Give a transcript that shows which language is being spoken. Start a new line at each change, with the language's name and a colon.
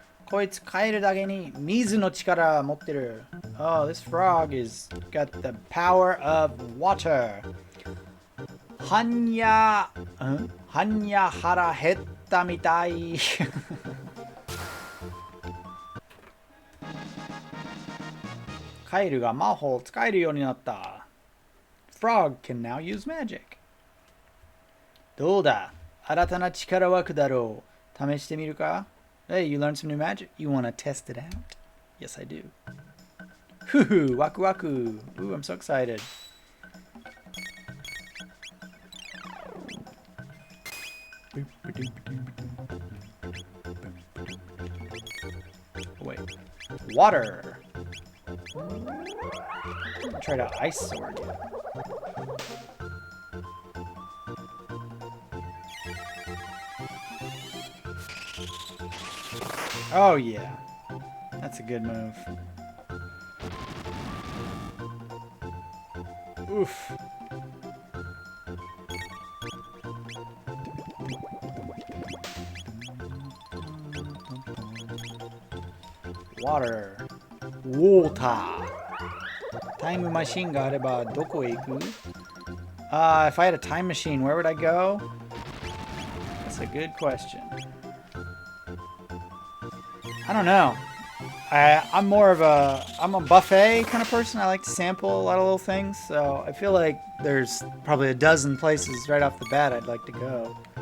Japanese: こいつ帰るだけに水の力持ってる.
English: Oh, this frog is got the power of water.
Japanese: はんや腹減ったみたい. カエルが魔法を使えるようになった.
English: Frog can now use magic.
Japanese: どうだ? 新たな力湧くだろう. 試してみるか?
English: Hey, you learned some new magic. You want to test it out? Yes, I do.
Japanese: Hoo-hoo, waku waku.
English: Ooh, I'm so excited. Oh, wait. Water. Try to ice sword. Oh yeah, that's a good move. Oof. Water. Water.
Japanese: Time machine があればどこへ行く?
English: If I had a time machine, where would I go? That's a good question. I don't know. I'm a buffet kind of person. I like to sample a lot of little things, so I feel like there's probably a dozen places right off the bat I'd like to go.